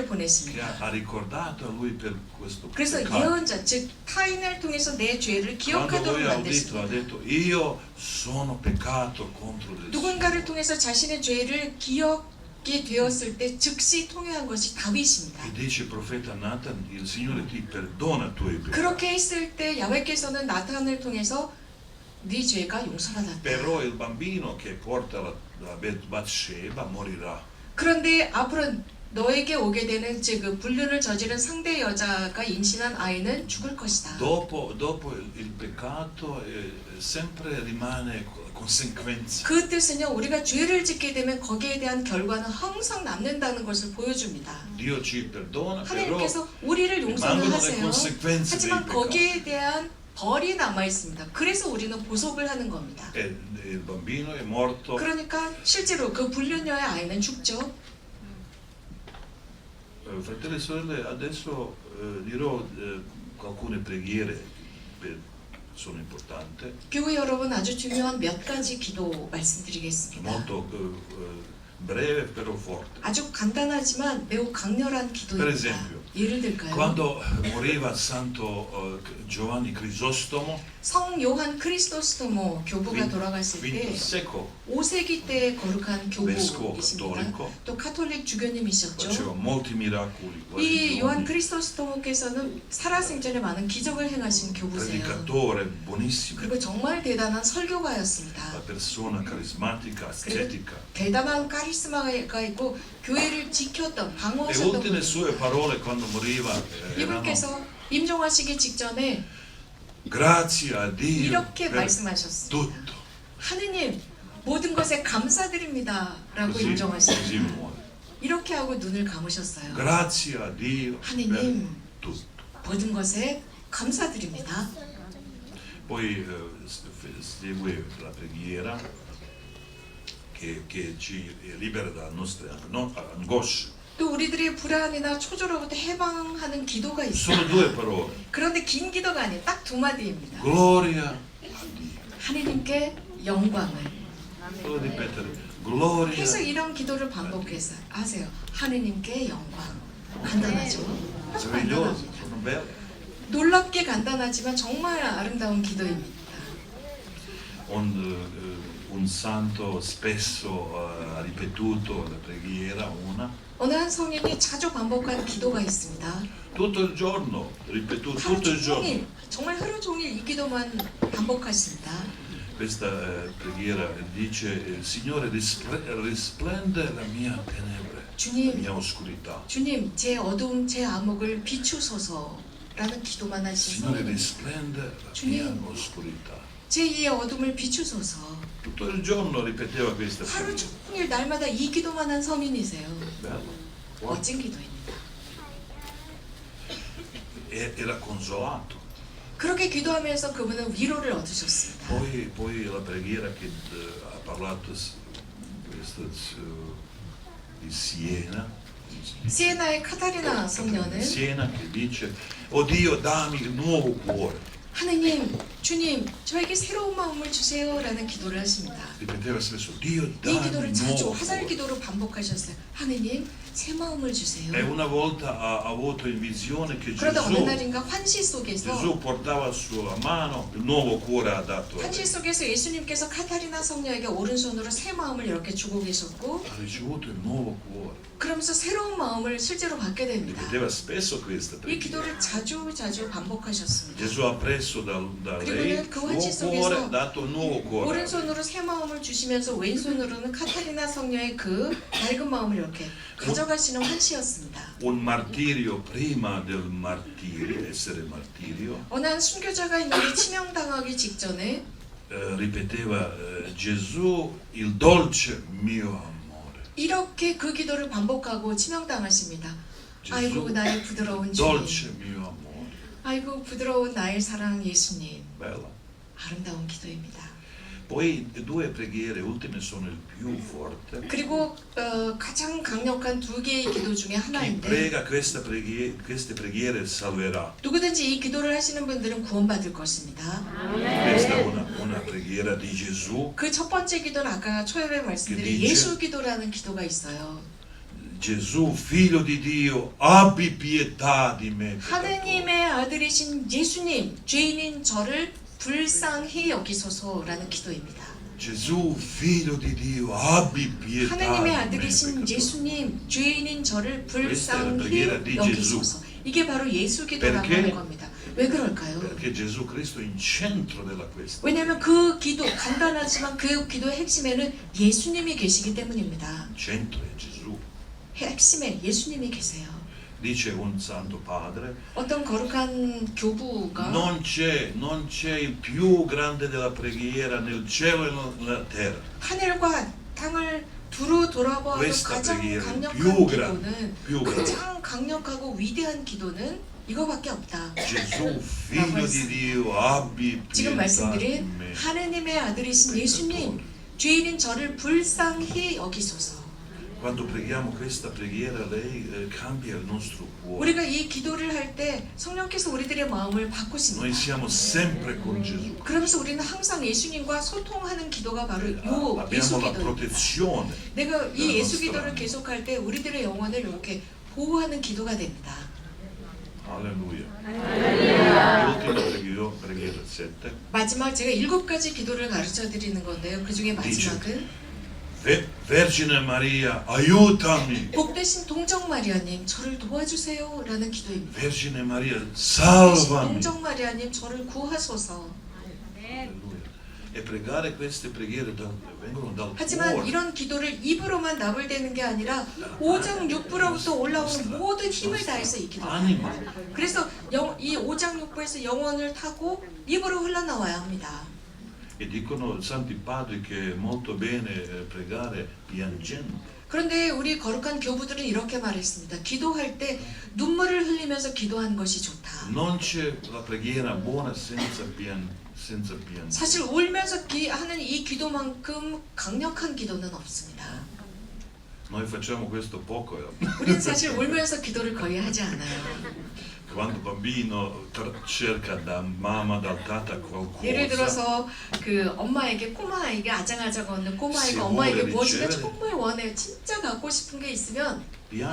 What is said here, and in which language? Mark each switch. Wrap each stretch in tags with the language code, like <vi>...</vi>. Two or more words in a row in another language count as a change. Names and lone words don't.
<it>che</it> <ko>보냈습니다.</ko> <it>ha ricordato a lui per questo</it> <ko>그래서</ko> <it>peccato.</it> <ko>예언자, 즉 타인을 통해서 내 죄를</ko> <it>Quando</it> <ko>기억하도록</ko> <it>lui ha udito, ha</it> <ko>만드십니다.</ko> <it>detto io sono peccato contro il</it> <ko>누군가를</ko> <it>Signore.</it> <ko>통해서 자신의 죄를 기억이 되었을 때 즉시 통회한 것이 다윗입니다.</ko> <it>E dice il profeta Nathan, il Signore ti perdona i tuoi peccati.</it> <ko>그렇게 했을 때 야훼께서는 나탄을 통해서 네 죄가 용서받았다.</ko> <it>Però il bambino che porta la Bathsheba morirà.</it> <ko>그런데 앞으로 너에게 오게 되는 즉 그 불륜을 저지른 상대 여자가 임신한 아이는 죽을 것이다.</ko> <it>Dopo il peccato sempre rimane conseguenza.</it> <ko>그 뜻은요, 우리가 죄를 짓게 되면 거기에 대한 결과는 항상 남는다는 것을 보여줍니다.</ko> <it>Dio ci perdona, però</it> <ko>하나님께서 우리를 용서는</ko> <it>rimangono le</it> <ko>하세요.</ko> <it>conseguenze dei</it> <ko>하지만</ko> <it>peccati.</it> <ko>거기에 대한 벌이 남아 있습니다. 그래서 우리는 보복을 하는 겁니다.</ko> <it>E il bambino è morto.</it> <ko>그러니까 실제로 그 불륜녀의 아이는 죽죠.</ko> <it>Fratelli e sorelle, adesso dirò alcune preghiere sono importanti,</it> <ko>교회 여러분 아주 중요한 몇 가지 기도 말씀드리겠습니다.</ko> <it>molto breve però forte.</it> <ko>아주 간단하지만 매우 강렬한</ko> <it>Per</it> <ko>기도입니다.</ko> <it>esempio,</it> <ko>예를 들까요?</ko> <it>quando moriva Santo Giovanni Crisostomo,</it> <ko>성 요한 크리스토스토모 교부가 돌아갔을</ko> <it>quinto</it> <ko>때</ko> <it>secolo,</it> <ko>5세기 때 거룩한</ko> <it>vescovo</it> <ko>교부이십니다.</ko> <it>cattolico,</it> <ko>또 카톨릭 주교님이셨죠.</ko> <it>faceva molti miracoli,</it> <ko>이 요한</ko> <it>guarigioni,</it> <ko>크리스토스토모께서는 살아생전에 많은 기적을 행하신 교부세요.</ko> <it>predicatore buonissimo,</it> <ko>그리고 정말 대단한 설교가였습니다.</ko> <it>una persona carismatica, ascetica.</it> <ko>대단한 카리스마가 있고 교회를 지켰던</ko> <it>Le</it> <ko>방어하셨던</ko> <it>ultime</it> <ko>분입니다.</ko> <it>sue parole quando moriva erano</it> <ko>이분께서 임종하시기 직전에</ko> <it>grazie a Dio</it> <ko>이렇게</ko> <it>per</it> <ko>말씀하셨습니다.</ko> <it>tutto.</it> <ko>하느님 모든 것에 감사드립니다 라고</ko> <it>Così</it> <ko>인정하셨습니다.</ko> <it>muore.</it> <ko>이렇게 하고 눈을 감으셨어요.</ko> <it>Grazie a Dio per</it> <ko>하느님</ko> <it>tutto.</it> <ko>모든 것에 감사드립니다.</ko> <it>Poi segue la preghiera che ci libera dalle nostre angosce.</it> <ko>또 우리들의 불안이나 초조로부터 해방하는 기도가 있어요.</ko> <it>Sono due parole.</it> <ko>그런데 긴 기도가 아니에요. 딱 두 마디입니다.</ko> <it>Gloria a Dio.</it> <ko>하느님께 영광을.</ko> <it>Devo ripetere. Gloria.</it> <ko>계속 이런 기도를 반복해서 하세요. 하느님께 영광. 간단하죠? 아주</ko> <it>Meraviglioso,</it> <ko>간단합니다.</ko> <it>sono belle.</it> <ko>놀랍게 간단하지만 정말 아름다운 기도입니다.</ko> <it>Un santo spesso ha ripetuto la preghiera una</it> <ko>어느 한 성인이 자주 반복한 기도가 있습니다.</ko> <it>tutto il giorno, ripetuto</it> <ko>하루</ko> <it>tutto il giorno.</it> <ko>종일, 정말 하루 종일 이 기도만 반복하십니다.</ko> <it>Questa preghiera dice: Signore, risplende la mia tenebre, la</it> <ko>주님,</ko> <it>mia oscurità.</it> <ko>주님, 제 어두움, 제 암흑을 비추소서라는 기도만 하신</ko> <it>Signore,</it> <ko>성인.</ko> <it>risplende la</it> <ko>주님.</ko> <it>mia oscurità.</it> <ko>제 이의 어둠을 비추소서.</ko> <it>Tutto il giorno ripeteva questa</it> <ko>하루</ko> <it>preghiera.</it> <ko>종일 날마다 이 기도만 한 서민이세요.</ko> <it>Bello.</it> <ko>멋진 기도입니다.</ko> <it>Era consolato.</it> <ko>그렇게 기도하면서 그분은 위로를 얻으셨습니다.</ko> <it>Poi la preghiera che ha parlato questa, di Siena.</it> <ko>시에나의 카타리나 성녀는</ko> <it>Siena che dice: Oh Dio, dammi un nuovo cuore.</it> <ko>하느님, 주님, 저에게 새로운 마음을 주세요라는 기도를 하십니다.</ko> <it>Ripeteva spesso: Dio,</it> <ko>이</ko> <it>dammi</it> <ko>기도를</ko> <it>un</it> <ko>자주</ko> <it>nuovo</it> <ko>화살</ko> <it>cuore.</it> <ko>기도로 반복하셨어요. 하느님, 새 마음을 주세요.</ko> <it>E una volta ha avuto in visione che</it> <ko>그러다 어느</ko> <it>Gesù</it> <ko>날인가 환시 속에서</ko> <it>portava sulla mano il nuovo cuore ha dato a</it> <ko>환시</ko> <it>lei.</it> <ko>속에서 예수님께서 카타리나 성녀에게 오른손으로 새 마음을 이렇게 주고 계셨고</ko> <it>Ha ricevuto il nuovo cuore.</it> <ko>그러면서 새로운 마음을 실제로 받게 됩니다.</ko> <it>Ripeteva spesso questa</it> <ko>이</ko> <it>preghiera.</it> <ko>기도를 자주 반복하셨습니다.</ko> <it>Gesù ha preso da lei il</it> <ko>그리고는 그 환시</ko> <it>suo cuore,</it> <ko>속에서</ko> <it>ha dato un nuovo cuore.</it> <ko>오른손으로 새 마음을 주시면서 왼손으로는 카타리나 성녀의 그 밝은 마음을 이렇게 가져가시는 환시였습니다.</ko> <it>Un martirio prima del martirio, essere martirio,</it> <ko>어느 한 순교자가 있는데 치명당하기 직전에</ko> <it>ripeteva Gesù il dolce mio amore.</it> <ko>이렇게 그 기도를 반복하고 치명당하십니다. 아이고 나의 부드러운 주님,</ko> <it>Dolce mio amore.</it> <ko>아이고 부드러운 나의 사랑 예수님.</ko> <it>Bella.</it> <ko>아름다운 기도입니다.</ko> <it>Poi le due preghiere ultime sono il più forte.</it> <ko>그리고 가장 강력한 두 개의 기도 중에</ko> <it>Chi</it> <ko>하나인데</ko> <it>prega queste preghiere salverà.</it> <ko>누구든지 이 기도를 하시는 분들은 구원받을 것입니다.</ko> <it>Questa è una preghiera di Gesù.</it> <ko>그 첫 번째 기도는 아까 초엽에 말씀드린 예수 기도라는 기도가 있어요.</ko> <it>Gesù, figlio di Dio, abbi pietà di me. peccatore.</it> <ko>하느님의 아들이신 예수님, 죄인인 저를 불쌍히 여기소서라는 기도입니다.</ko> <it>Gesù, figlio di Dio, abbi pietà</it> <ko>하느님의</ko> <it>di me.</it> <ko>아들이신</ko> <it>peccatore.</it> <ko>예수님, 죄인인 저를 불쌍히</ko> <it>preghiera di</it> <ko>여기소서. 이게 바로 예수 기도라고</ko> <it>Perché?</it> <ko>하는 겁니다. 왜 그럴까요?</ko> <it>Perché Gesù Cristo è in centro della questione.</it> <ko>왜냐하면 그 기도, 간단하지만 그 기도의 핵심에는 예수님이 계시기 때문입니다.</ko> <it>In centro è Gesù.</it> <ko>핵심에 예수님이 계세요.</ko> <it>Dice un santo padre,</it> <ko>어떤 거룩한 교부가</ko> <it>non c'è il più grande della preghiera nel cielo e nella terra.</it> <ko>하늘과 땅을 두루 돌아보아도</ko> <it>Questa</it> <ko>가장</ko> <it>preghiera</it> <ko>강력한</ko> <it>più</it> <ko>기도는</ko> <it>più grande.</it> <ko>가장 강력하고 위대한 기도는 이거밖에 없다.</ko> <it>Gesù, figlio di Dio, abbi</it> <ko>지금</ko> <it>pietà di</it> <ko>말씀드린</ko> <it>me.</it> <ko>하느님의 아들이신 예수님, 죄인인 저를 불쌍히 여기소서.</ko> <it>Quando preghiamo questa preghiera, lei cambia il nostro cuore.</it> <ko>우리가 이 기도를 할 때 성령께서 우리들의 마음을</ko> <it>Noi</it> <ko>바꾸십니다.</ko> <it>siamo sempre con Gesù.</it> <ko>그러면서 우리는 항상 예수님과 소통하는 기도가 바로 요 예수</ko> <it>Abbiamo la</it> <ko>기도입니다.</ko> <it>protezione.</it> <ko>내가 이</ko> <it>della</it> <ko>예수</ko> <it>nostra</it> <ko>기도를</ko> <it>anima.</it> <ko>계속할 때 우리들의 영혼을 이렇게 보호하는 기도가 됩니다.</ko> <it>Alleluia. L'ultima preghiera 7.</it> <ko>마지막 제가 7가지 기도를 가르쳐 드리는 건데요. 그 중에 마지막은</ko> <it>Vergine Maria, aiutami.</it> <ko>복되신 동정 마리아님 저를 도와주세요 라는 기도입니다.</ko> <it>Vergine Maria,</it> <ko>복되신</ko> <it>salvami.</it> <ko>동정 마리아님 저를 구하소서.</ko> <it>Alleluia. E pregare queste preghiere vengono dal</it> <ko>하지만</ko> <it>cuore.</it> <ko>이런 기도를 입으로만 나불대는 게 아니라 오장 육부로부터 올라오는 모든 힘을 다해서 이 기도를</ko> <it>Anima.</it> <ko>합니다. 그래서 이 오장 육부에서 영혼을 타고 입으로 흘러나와야 합니다.</ko> <it>E dicono i santi padri che è molto bene pregare piangendo.</it> <ko>그런데 우리 거룩한 교부들은 이렇게 말했습니다. 기도할 때 눈물을 흘리면서 기도하는 것이 좋다.</ko> <it>Non c'è la preghiera buona senza pianto.</it> <ko>사실 울면서 하는 이 기도만큼 강력한 기도는 없습니다.</ko> <it>Noi facciamo questo poco.</it> <ko>우리는 사실 울면서 기도를 거의 하지 않아요.</ko> <it>Quando bambino cerca da mamma, dal tata</it> <ko>예를</ko> <it>qualcosa,</it> <ko>들어서 그 엄마에게 꼬마아이가 아장아장 얻는 꼬마아이가</ko> <it>Si</it> <ko>엄마에게</ko> <it>vuole</it> <ko>무엇인가</ko> <it>ricevere.</it> <ko>정말 원해요. 진짜 갖고 싶은 게 있으면</ko> <it>piange,</it>